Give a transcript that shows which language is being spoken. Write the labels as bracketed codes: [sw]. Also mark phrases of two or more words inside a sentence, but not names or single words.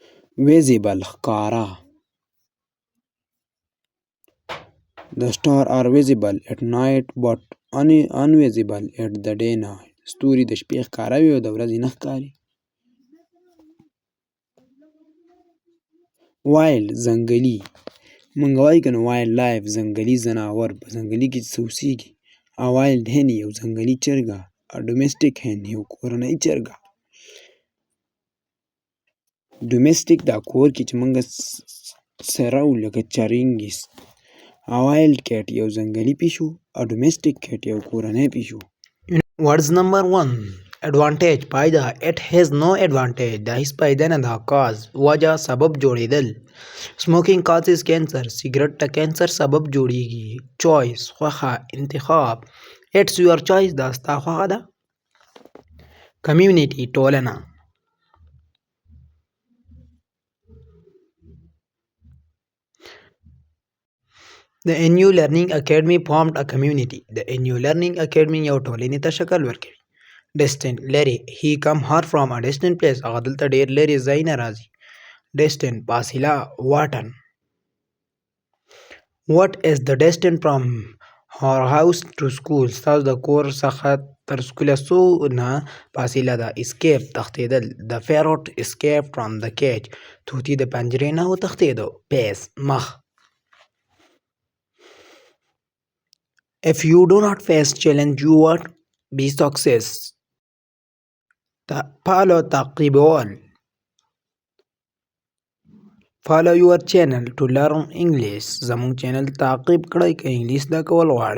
[ps] visible ښکاره. [en] The star are visible at night but invisible at the day night. [ps] ستوري د شپې ښکاره وي او د ورځې نه ښکاري. wild ځنګلي. مونږ وایو کنه [en] wild life [ps] ځنګلي ځناور په ځنګلي کې څه اوسېږي. [en] A wild hen [ps] یو ځنګلي چرګه. [en] A domestic hen [ps] یو کورنۍ چرګه. domestic دا کور کې چې مونږ څرو لکه چرنګیز. [en] A wild cat [ps] یو ځنګلي پیشو. [en] A domestic cat [ps] یو کورنۍ پیشو. [en] Words number 1 advantage فایده. It has no advantage [ps] دا هیڅ فایده نه ده. cause وجه سبب جوړېدل. [en] smoking causes cancer [ps] سیګرټ د کینسر سبب جوړېږي. choice خوښه انتخاب. [en] it's your choice [ps] دا ستا خوښه ده. community ټولنه. [en] The NU Learning Academy formed a community. [ps] The NU Learning Academy یو ټولنې ته شکل ورکوي. distant لري. [en] he come her from a distant place [ps] هغه دلته ډېر لرې ځای نه راځي. distant فاصله واټن. [en] what is the distance from her house to school [ps] ستاسو د کور څخه تر سکوله څونه فاصله ده. [en] escape تښتېدل. the parrot escaped from the cage [ps] طوطي د پنجرې نه وتښتېدو. face مخ. [en] if you do not face challenge you won't be success. [ps] follow تعقیبول. [en] follow your channel to learn English [ps] زموږ چینل تعقیب کړئ که انګلیس زده کول غواړئ.